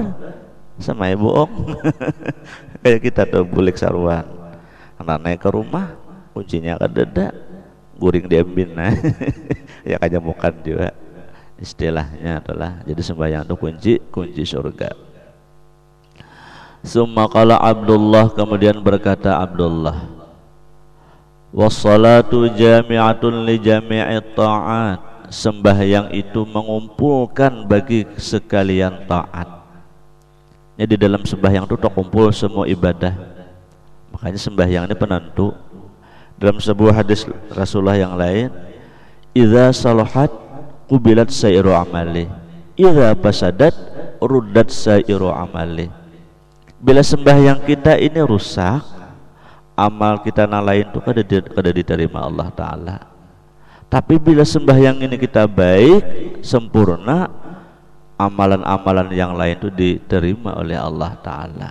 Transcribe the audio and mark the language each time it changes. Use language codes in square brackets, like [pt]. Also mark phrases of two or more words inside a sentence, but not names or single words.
[bjn] Sama ibu bohong. Kayak kita tuh bulik sarwan, anak naik ke rumah kuncinya kadeda, guring diambil. Nah ya kayak mukan juga istilahnya adalah. Jadi sembahyang itu kunci surga. [ar] ثم قال عبد الله, [bjn] kemudian berkata [ar] Abdullah, والصلاة جامعة لجميع طاعات, [bjn] sembahyang itu mengumpulkan bagi sekalian taat. Jadi dalam sembahyang itu terkumpul semua ibadah. Makanya sembahyang ini penentu. Dalam sebuah hadis Rasulullah yang lain, [ar] إذا صلحت قبلت سائر عملي، إذا فسدت ردت سائر عملي. [bjn] Bila sembahyang kita ini rusak, amal kita yang lain itu kada diterima Allah Ta'ala. Tapi bila sembahyang ini kita baik, sempurna, amalan-amalan yang lain itu diterima oleh Allah Ta'ala.